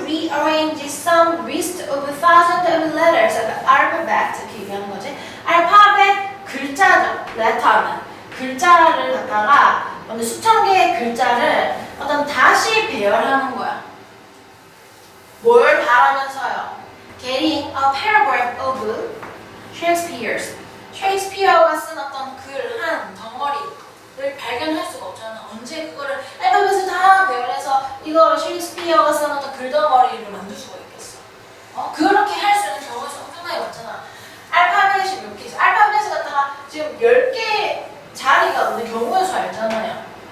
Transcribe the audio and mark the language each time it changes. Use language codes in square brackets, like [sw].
[en] arrange some list of thousands of letters of the alphabet [ko] 이렇게 얘기하는 거지. 알파벳 글자죠. letter는 글자를 갖다가 수천 개의 글자를 어떤 다시 배열하는 거야. 뭘 바라면서요? [en] Getting a paragraph of Shakespeare's. [ko] 셰익스피어가 쓴 어떤 글 한 덩어리를 발견할 수가 없잖아. 언제 그거를 알파벳을 다 배열해서 이거를 셰익스피어가 쓴 어떤 글 덩어리를 만들 수가 있겠어. 그렇게 할 수 있는 경우가 엄청나게 많잖아. 알파벳이 몇 개 있어? 알파벳을 갖다가 지금 10개 자리가 없는 경우의 수 알잖아요.